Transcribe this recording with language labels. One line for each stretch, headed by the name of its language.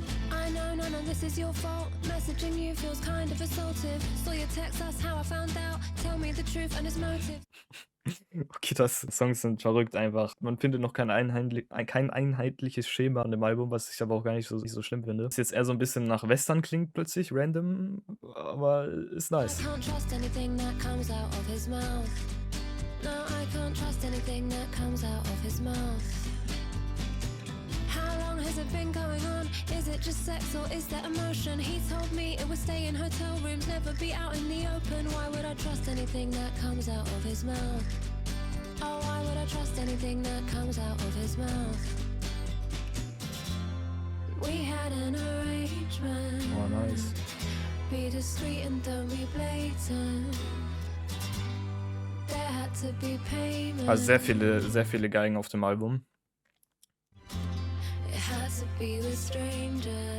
English: I know none of this is your fault. Messaging you feels kind of assaultive. Saw your text, that's how I found out. Tell me the truth and its motive.
German: Okay, Songs sind verrückt einfach. Man findet noch kein einheitliches Schema an dem Album, was ich aber auch gar nicht so schlimm finde. Ist jetzt eher so 'n bisschen nach Western klingt plötzlich, random, aber ist
English: I nice. can't trust anything that comes out of his mouth. No, I can't trust anything that comes out of his mouth. How long long has it been going on? Is it just sex or is there emotion? He told me it would stay in hotel rooms, never be out in the open. Why would I trust anything that comes out of his mouth? Oh, why would I trust anything that comes out of his mouth? We had an arrangement. Oh, nice. Be discreet and don't be blatant. There had to be payment.
German: Also sehr viele Geigen auf dem Album.
English: It had to be with strangers.